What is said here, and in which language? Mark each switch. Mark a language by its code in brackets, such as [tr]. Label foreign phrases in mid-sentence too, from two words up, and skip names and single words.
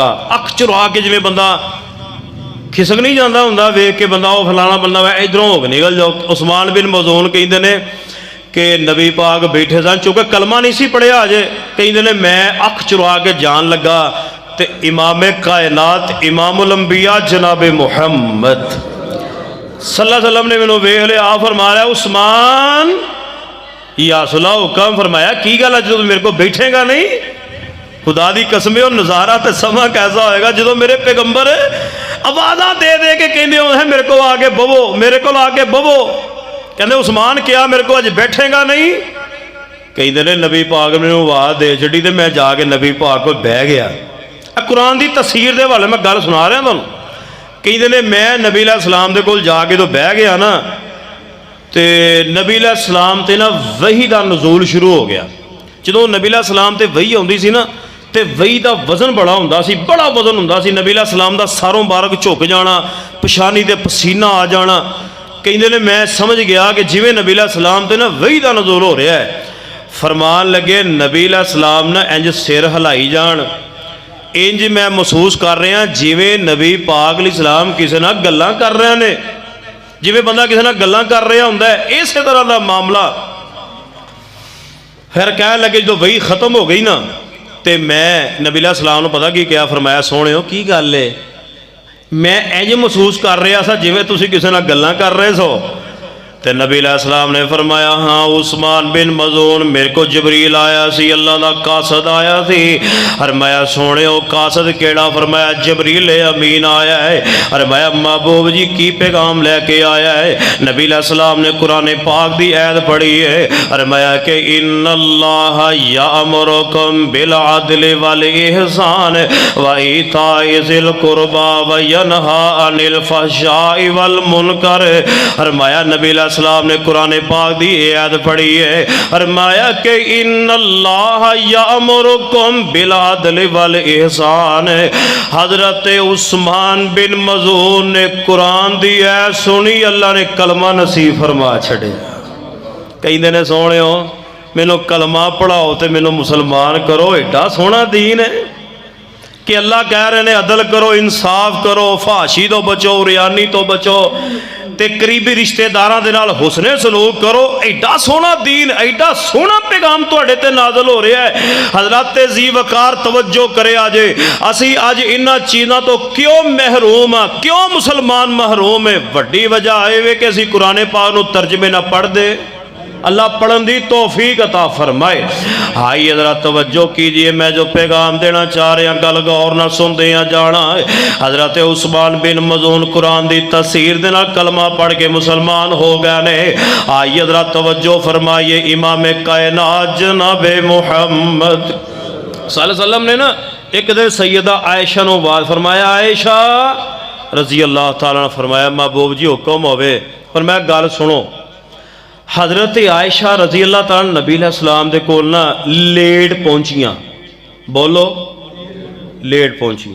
[pa] اکھ چرا کے جویں بندہ کھسک نہیں جاتا ہوندا، ویکھ کے بندہ او فلانا بندہ وے ادھروں ہو کے نکل جاؤ. عثمان بن مظعون کہتے نے کہ نبی پاک بیٹھے سن، چونکہ کلمہ نہیں سی پڑھیا اجے، کہتے نے میں اکھ چرا کے جان لگا تو امام کائنات امام الانبیاء جنابِ محمد [ar] صلى الله عليه وسلم [pa] نے مینوں ویکھ لیا. آ فرما رہیا عثمان یا سلا حکم فرمایا کی گل ہے، جو میرے کو بیٹھے گا نہیں? خدا دی قسم اور نظارہ تو سماں کیسا ہوئے گا جو میرے پیغمبر آوازاں دے دے کے کہتے ہیں میرے کو آ کے بہوو، میرے کو آ کے بہوو. کہتے عثمان کیا میرے کو اج بیٹھے گا نہیں? کہتے نے نبی پاک نے آواز دے چھڈی تو میں جا کے نبی پاک کو بہہ گیا. قرآن کی تفسیر کے حوالے میں گل سنا رہیا تہانوں. کہتے نے میں نبی علیہ السلام دے کول جا کے تو بہہ گیا نہ، تو نبی علیہ السلام تے نہ وحی کا نزول شروع ہو گیا. جو نبی علیہ السلام تے وحی آؤندی سی نہ، تو وحی کا وزن بڑا ہوندا سی، بڑا وزن ہوندا سی. نبی علیہ السلام دا ساروں بارک جھک جانا، پیشانی تے پسینہ آ جانا. کہتے نے میں سمجھ گیا کہ جویں نبی علیہ السلام تے نہ وحی کا نزول ہو رہیا ہے. فرمان لگے نبی علیہ السلام نہ انج سر ہلائی جان، انج میں محسوس کر رہیا جویں نبی پاک علیہ السلام کسی نال گلاں کر رہے نے، جویں بندہ کسی نال گلاں کر رہیا ہوندا ہے، اس طرح کا معاملہ. فیر کہن لگے جو وحی ختم ہو گئی نہ، تو میں نبی علیہ السلام نوں پتہ کی کیا فرمایا، سوہنیو کی گل ہے? میں انج محسوس کر رہیا تھا جویں تسیں کسی نال گلاں کر رہے سو. تو نبی علیہ السلام نے فرمایا ہاں عثمان بن مظعون، میرے کو جبریل آیا سی، اللہ کا قاصد آیا سی. فرمایا سوہنے قاصد کیہڑا? فرمایا جبریل امین آیا ہے۔ فرمایا محبوب جی کی پیغام لے کے آیا ہے? نبی علیہ السلام نے قرآن پاک کی آیت پڑھی ہے. فرمایا کہ [ar] إن الله يأمركم بالعدل والإحسان وإيتاء ذي القربى وينهى عن الفحشاء والمنكر. [pa] فرمایا نبی علیہ السلام نے قرآن پاک دی آیت پڑھی ہے. فرمایا کہ [ar] إن الله يأمركم بالعدل والإحسان. [pa] حضرت عثمان بن مظعون نے قرآن دی آیت سنی، اللہ نے کلمہ نصیب فرما چھڈے. کہتے نے سوہنیو مینوں کلمہ پڑھاؤ تو مینوں مسلمان کرو. ایڈا سوہنا دین ہے کہ اللہ کہہ رہے ہیں عدل کرو، انصاف کرو، فحاشی توں بچو، عریانی توں بچو, تے قریبی رشتہ داراں دے نال حسنِ سلوک کرو. ایڈا سوہنا دین، ایڈا سوہنا پیغام تہاڈے تے نازل ہو رہیا ہے. حضرات جی وقار توجہ کرے اجے اسی اج انہاں چیزاں توں کیوں محروم ہاں، کیوں مسلمان محروم ہے? وڈی وجہ ہے کہ اسی قرآن پاک نوں ترجمے نہ پڑھدے. اللہ پڑھن دی توفیق عطا فرمائے. ہائی ذرا توجہ کیجیے، میں جو پیغام دینا چاہ رہیا گل غور نال سنتے جانا. حضرت عثمان بن مظعون قرآن کی تفسیر دے نال کلمہ پڑھ کے مسلمان ہو گئے نے. آئی ذرا توجہ فرمائیے، امام کائنات جنابِ محمد [ar] صلى الله عليه وسلم [pa] نے نہ اک دن سیدہ عائشہ نوں آواز فرمایا، عائشہ नूं आवाज़ फरमाया, आयशा [ar] رضي الله تعالى [pa] نے فرمایا محبوب جی حکم ہووے. فرمایا گل سنو. حضرت عائشہ [ar] رضي الله تعالى [pa] نبی علیہ السلام دے کول نہ لیٹ پہنچیاں. بولو لیٹ پہنچیاں.